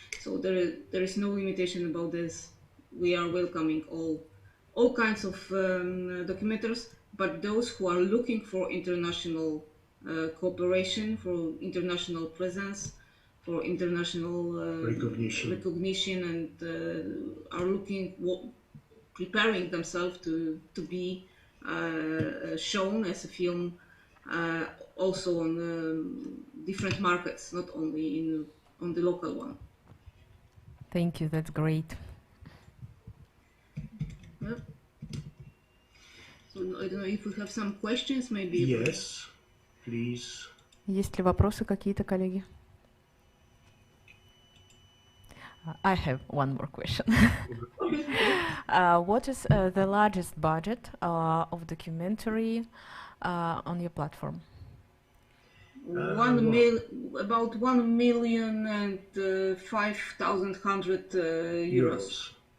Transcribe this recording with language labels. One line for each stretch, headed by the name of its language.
English: So there is no limitation about this. We are welcoming all kinds of documenters, but those who are looking for international cooperation, for international presence, for international recognition, and are preparing themselves to be shown as a film also on different markets, not only on the local one. Thank you, that's great. Yep. So I don't know if we have some questions, maybe. Yes, please.
Russian: Есть ли вопросы какие-то, коллеги?
English: I have one more question. What is the largest budget of documentary on your platform? About 1,005,100 euros.